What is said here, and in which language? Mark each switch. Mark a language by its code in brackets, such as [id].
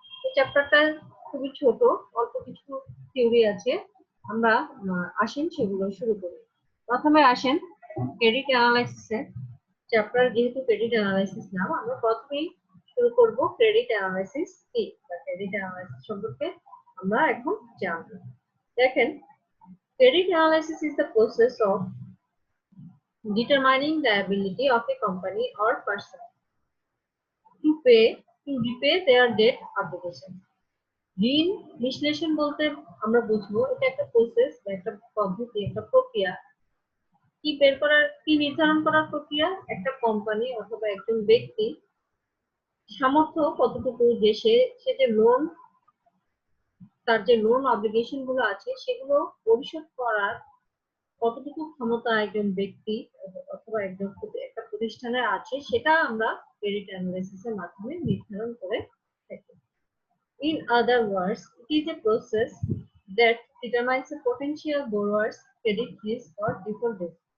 [bn] এই চ্যাপ্টারটা খুবই ছোট, অল্প কিছু থিওরি আছে। আমরা আসেন সেগুলো শুরু করি। প্রথমে আসেন ক্রেডিট অ্যানালাইসিসের চ্যাপ্টার, যেহেতু ক্রেডিট অ্যানালাইসিস নাম, আমরা প্রথমেই শুরু করব ক্রেডিট অ্যানালাইসিস কি বা ক্রেডিট অ্যানালাইসিস সম্পর্কে আমরা এখন জানব। [en] দেখেন, credit analysis is the process of determining the ability of a company or person to repay their debt obligation. [bn] ঋণ বিশ্লেষণ বলতে আমরা বুঝবো এটা একটা প্রসেস বা একটা পদ্ধতি, একটা প্রক্রিয়া। কি নির্ধারণ করার প্রক্রিয়া, একটা কোম্পানি অথবা একজন ব্যক্তি সামর্থ্য কতটুকু যে সে যে লোন, তার যে লোন অব্লিগেশন গুলো আছে সেগুলো পরিশোধ করার কতটুকু ক্ষমতা একজন ব্যক্তি অথবা একটা প্রতিষ্ঠানের আছে, সেটা আমরা ক্রেডিট অ্যানালাইসিস এর মাধ্যমে নির্ধারণ করে থাকি। [en] In other words, it is a process that determines a potential borrower's credit risk or default risk.